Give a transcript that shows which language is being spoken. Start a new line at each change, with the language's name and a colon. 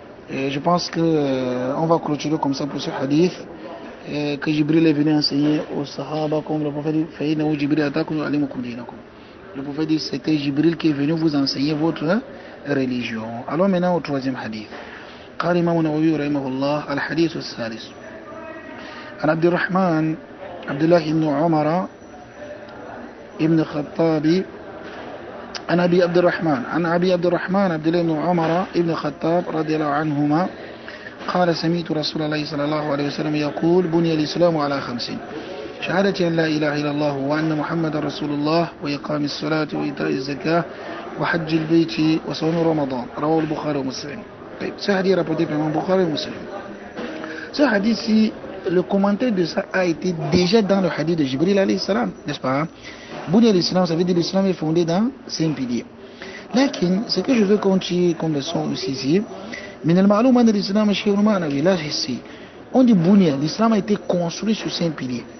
French: Je pense qu'on va clôturer comme ça pour ce hadith que Jibril est venu enseigner aux Sahaba, comme le prophète dit le prophète dit c'était Jibril qui est venu vous enseigner votre religion. Alors maintenant au troisième hadith.
Arabic: قال الإمام النووي رحمه الله الحديث الثالث عن عبد الله بن عمر ابن الخطاب عن أبي عبد الرحمن عبد الله بن عمر ابن الخطاب رضي الله عنهما قال سمعت رسول الله صلى الله عليه وسلم يقول بني الإسلام على 5 شهادة أن لا إله إلا الله وأن محمد رسول الله وإقام الصلاة وإيتاء الزكاة وحج البيت وصوم رمضان رواه البخاري ومسلم.
French: Ce hadith rapporté par Bukhari et Muslim. Ce hadith-ci, le commentaire de ça a été déjà dans le hadith de Jibril alayhi salam, n'est-ce pas? Bouddha l'islam, ça veut dire l'islam est fondé dans 5 piliers. Lakin, ce que je veux continuer comme leçon aussi ici, on dit Bouddha, l'islam a été construit sur 5 piliers.